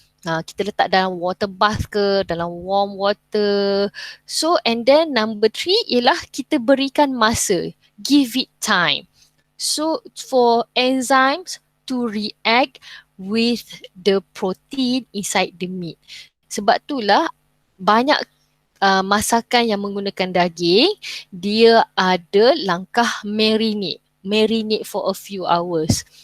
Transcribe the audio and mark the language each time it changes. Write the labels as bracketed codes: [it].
[ms] Kita letak dalam water bath ke, dalam warm water. So and then number 3 ialah kita berikan masa, [en] give it time. So for enzymes to react with the protein inside the meat. [ms] Sebab itulah banyak masakan yang menggunakan daging, dia ada langkah marinate. [en] Marinate for a few hours.